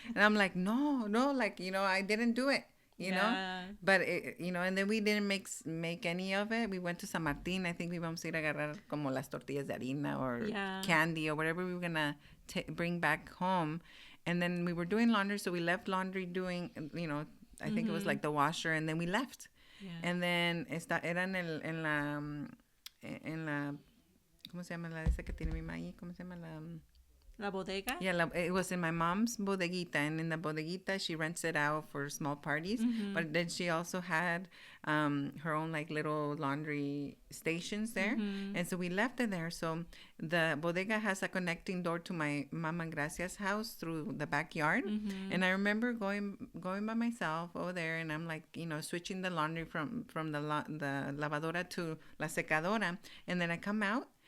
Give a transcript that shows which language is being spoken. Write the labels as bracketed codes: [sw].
[en] And I'm like, no, like, I didn't do it. You know, but and then we didn't make any of it. We went to San Martin. I think we [es] vamos a ir a agarrar como las tortillas de harina [en] or candy or whatever we were gonna bring back home. And then we were doing laundry, so we left laundry doing, I think it was like the washer, and then we left. And then [es] era en la ¿cómo se llama la esa que tiene mi mamá ahí? ¿Cómo se llama la? La bodega? [en] Yeah, it was in my mom's bodeguita, and in the bodeguita she rents it out for small parties. But then she also had her own like little laundry stations there, and so we left it there. So the bodega has a connecting door to my Mama Gracia's house through the backyard, and I remember going by myself over there, and I'm like switching the laundry from the lavadora to la secadora, and then I come out.